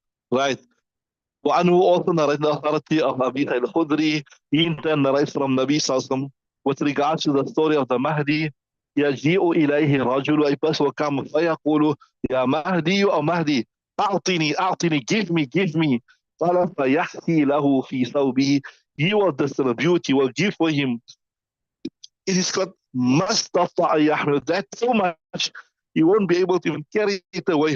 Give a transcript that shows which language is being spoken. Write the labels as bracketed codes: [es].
[en] Right. وعنه also narrates the authority of Abi Sa'id al-Khudri. He in turn narrates from Nabi Sallallahu Alaihi Wasallam with regards to the story of the Mahdi. [ar] يجيء إليه رجل, [en] a person will come [ar] فيقول يا مهدي أو مهدي أعطني, [en] give me. [ar] قال فيحثي له في ثوبه, [en] he will distribute, he will give for him. It is called [ar] مستطاع يحمل, [en] that so much he won't be able to even carry it away.